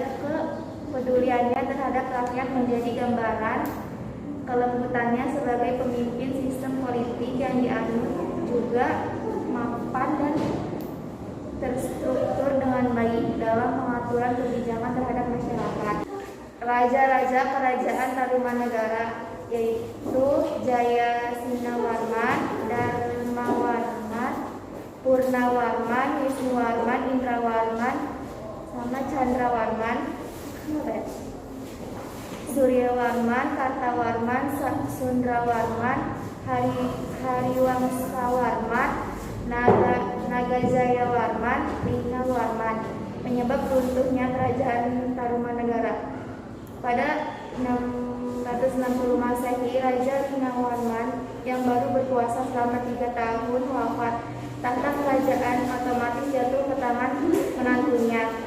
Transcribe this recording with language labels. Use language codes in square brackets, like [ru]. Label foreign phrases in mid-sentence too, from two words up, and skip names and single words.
[id] Kepeduliannya terhadap rakyat menjadi gambaran kelembutannya sebagai pemimpin. Sistem politik yang dianut juga mapan dan terstruktur dengan baik dalam pengaturan kebijakan terhadap masyarakat. Raja-raja Kerajaan Tarumanegara yaitu Jayasinawarman, Dharmawarman, Purnawarman, Wisnuwarman, Indrawarman, sama Chandrawarman, Suryawarman, Kartawarman, Sundrawarman, Hariwangsawarman, Nagajayawarman, Linggawarman. Penyebab runtuhnya Kerajaan Tarumanegara. Pada 660 Masehi, Raja Linggawarman yang baru berkuasa selama 3 tahun wafat. Tahta kerajaan otomatis jatuh ke tangan menantunya.